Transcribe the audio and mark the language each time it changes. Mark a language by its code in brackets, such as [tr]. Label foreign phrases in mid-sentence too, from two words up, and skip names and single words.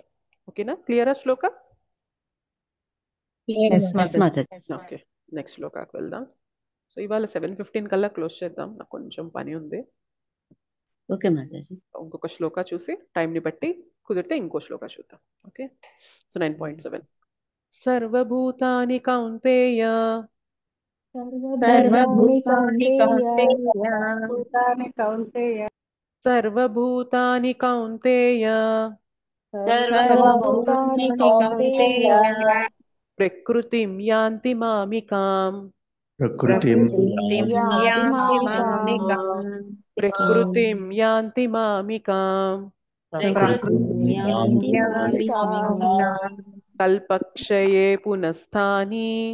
[te] ఓకేనా? క్లియరా శ్లోక? ఎస్ మాధవి. మాతాజీ. [en] okay, next [te] శ్లోకాకి వెళ్దాం. సో ఇవాళ 7:15 కల్లా క్లోజ్ చేద్దాం, నాకు కొంచెం పని ఉంది. ఓకే మాతాజీ. ఇంకొక శ్లోక చూసి టైంని బట్టి కుదిరితే ఇంకో శ్లోక చూద్దాం. [en] okay, so [sa] 9.7 సర్వభూతాని కౌంతేయ సర్వభూతాని కౌంతేయ సర్వభూతాని కౌంతేయ సర్వభూతాని కౌంతేయ ప్రకృతిం యాంతి మామికాం ప్రకృతిం యాంతి మామికాం ప్రకృతిం యాంతి మామికాం కల్పక్షయే పునఃస్థాని